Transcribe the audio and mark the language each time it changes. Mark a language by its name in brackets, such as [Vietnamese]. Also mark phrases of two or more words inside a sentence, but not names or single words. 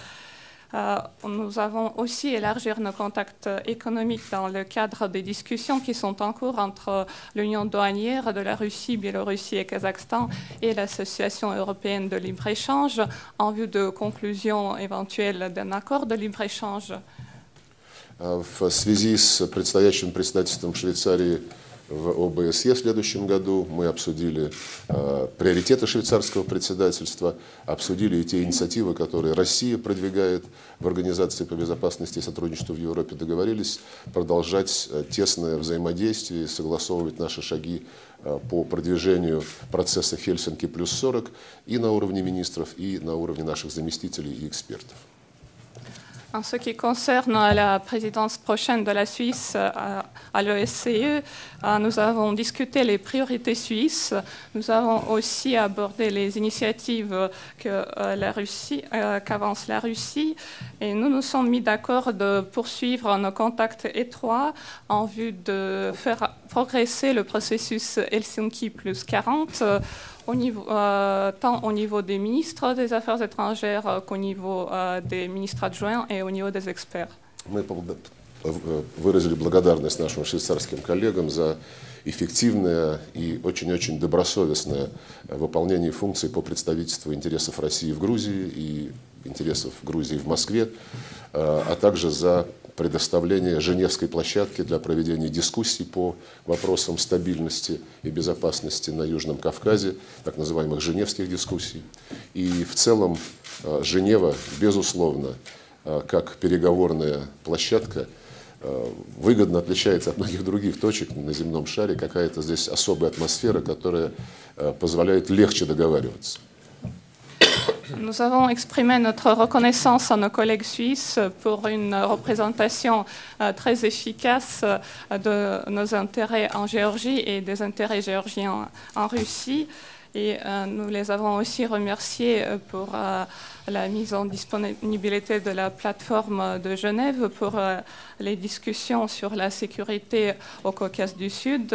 [French] Nous avons aussi élargi nos contacts économiques dans le cadre des discussions qui sont en cours entre l'Union douanière de la Russie, Biélorussie et Kazakhstan et l'Association européenne de libre-échange en vue de conclusion éventuelle d'un accord de libre-échange. [Russian] В связи с предстоящим председательством Швейцарии в ОБСЕ в следующем году мы обсудили приоритеты швейцарского председательства, обсудили и те инициативы, которые Россия продвигает в Организации по безопасности и сотрудничеству в Европе, договорились продолжать тесное взаимодействие, согласовывать наши шаги по продвижению процесса Хельсинки плюс 40 и на уровне министров, и на уровне наших заместителей и экспертов. [French] En ce qui concerne la présidence prochaine de la Suisse à l'OSCE, nous avons discuté les priorités suisses. Nous avons aussi abordé les initiatives qu'avance la Russie. Et nous nous sommes mis d'accord de poursuivre nos contacts étroits en vue de faire progresser le processus Helsinki plus 40. Tant au niveau des ministres des Affaires étrangères qu'au niveau des ministres adjoints et au niveau des experts. [Russian] Мы выразили благодарность нашим швейцарским коллегам за эффективное и очень-очень добросовестное выполнение функций по представительству интересов России в Грузии и интересов Грузии в Москве, а также за предоставление Женевской площадки для проведения дискуссий по вопросам стабильности и безопасности на Южном Кавказе, так называемых женевских дискуссий. И в целом Женева, безусловно, как переговорная площадка, выгодно отличается от многих других точек на земном шаре. Какая-то здесь особая атмосфера, которая позволяет легче договариваться. [French] Nous avons exprimé notre reconnaissance à nos collègues suisses pour une représentation très efficace de nos intérêts en Géorgie et des intérêts géorgiens en Russie. Et nous les avons aussi remerciés pour la mise en disponibilité de la plateforme de Genève pour les discussions sur la sécurité au Caucase du Sud.